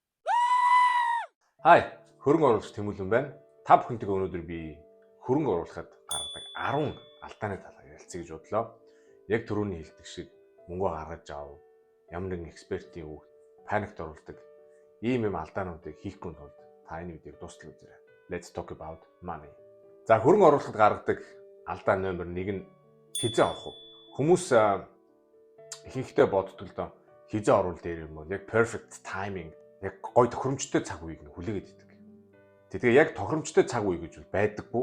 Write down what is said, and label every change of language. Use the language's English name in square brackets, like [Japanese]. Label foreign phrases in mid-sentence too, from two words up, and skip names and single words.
[Mongolian] Хай, хөрөнгө оруулагч Тэмүүлэн байна. Та бүхэнтэйг өнөөдөр би хөрөнгө оруулахад гаргадаг 10 алдааны талаар ярилцъя гэж бодлоо. Яг түрүүний хэлдэг шиг мөнгө гаргаж ав, ямар нэгэн экспертийн үг паникт оруулдаг ийм алдаануудыг хийхгүй тулд та энэ видеог дуустал үзээрэй. [English] Let's talk about money. [Mongolian] За хөрөнгө оруулахад гаргадаг алдаа номер 1 нь хизээ авах уу? Хүмүүс ихэнхдээ боддог л доо хизээ оруул дээр юм бол яг [English] perfect timing, [Mongolian] яг гой тохиромжтой цаг үеийг хүлээгээд идэг. Тэгээ яг тохиромжтой цаг үе гэж байдаггүй.